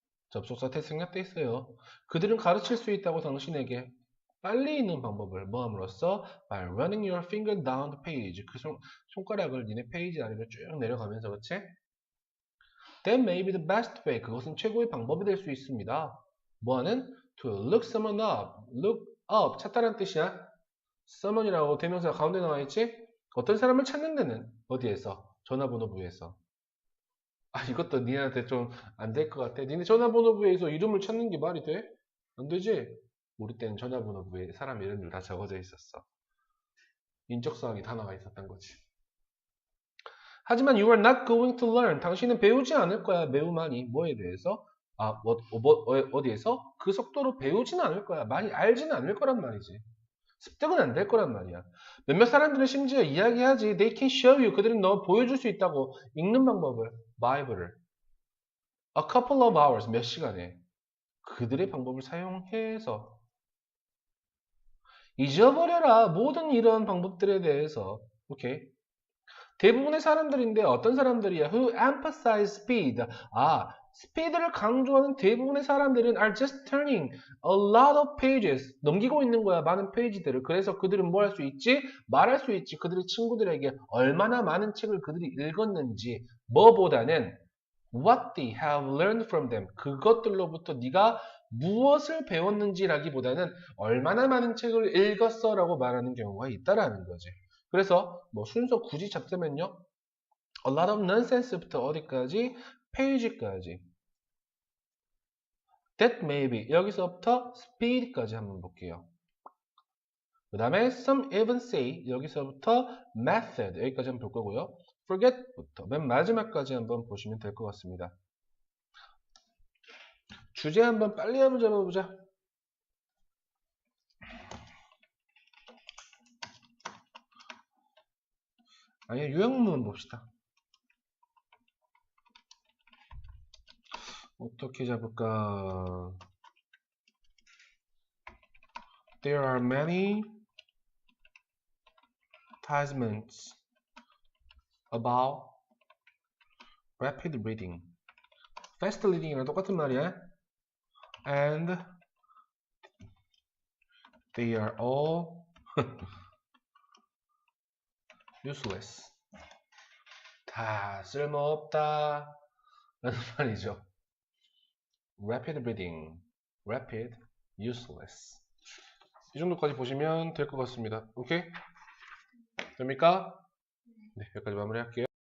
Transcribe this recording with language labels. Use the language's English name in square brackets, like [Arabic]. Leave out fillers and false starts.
[Korean] 접속사 태 생략돼 있어요. 그들은 가르칠 수 있다고 당신에게 빨리 읽는 방법을 뭐함으로써 [English] by running your finger down the page [Korean] 그 손가락을 니네 페이지 아래로 쭉 내려가면서 그치? [English] That may be the best way [Korean] 그것은 최고의 방법이 될 수 있습니다. 뭐하는? [English] To look someone up look up [Korean] 찾다란 뜻이야. someone이라고 대명사가 가운데 나와 있지? 어떤 사람을 찾는 데는 어디에서? 전화번호부에서. 이것도 니네한테 좀 안 될 것 같아. 니네 전화번호부에서 이름을 찾는 게 말이 돼? 안 되지? 우리 때는 전화번호부에 사람 이름들 다 적어져 있었어. 인적사항이 다 나와 있었던 거지. [English] 하지만 you are not going to learn. [Korean] 당신은 배우지 않을 거야. 매우 많이. 뭐에 대해서? 어디에서? 그 속도로 배우지는 않을 거야. 많이 알지는 않을 거란 말이지. 습득은 안 될 거란 말이야. 몇몇 사람들은 심지어 이야기하지. [English] They can show you. [Korean] 그들은 너 보여줄 수 있다고. 읽는 방법을. 바이블을. [English] A couple of hours. [Korean] 몇 시간에. 그들의 방법을 사용해서 잊어버려라. 모든 이런 방법들에 대해서. 오케이. 대부분의 사람들인데 어떤 사람들이야? [English] Who emphasize speed. [Korean] 스피드를 강조하는 대부분의 사람들은 [English] are just turning a lot of pages. [Korean] 넘기고 있는 거야. 많은 페이지들을. 그래서 그들은 뭘 할 수 있지? 말할 수 있지. 그들의 친구들에게 얼마나 많은 책을 그들이 읽었는지. 뭐보다는 [English] what they have learned from them. [Korean] 그것들로부터 네가 무엇을 배웠는지라기보다는 얼마나 많은 책을 읽었어 라고 말하는 경우가 있다라는 거지. 그래서 뭐 순서 굳이 잡자면요. [English] A lot of nonsense부터 [Korean] 어디까지? 페이지까지. [English] That may be. [Korean] 여기서부터 speed까지 한번 볼게요. 그 다음에 [English] some even say. [Korean] 여기서부터 method. 여기까지 한번 볼 거고요. forget부터 맨 마지막까지 한번 보시면 될 것 같습니다. 주제 한번 빨리 한번 잡아보자. 아니, 요약문만 봅시다. 어떻게 잡을까? [English] There are many advertisements about rapid reading. [Korean] fast reading이랑 똑같은 말이야. [English] And they are all useless. [Korean] 다 쓸모없다 라는 말이죠. [English] rapid reading, rapid, useless. [Korean] 이 정도까지 보시면 될 것 같습니다. 오케이? 됩니까? 네, 여기까지 마무리할게요.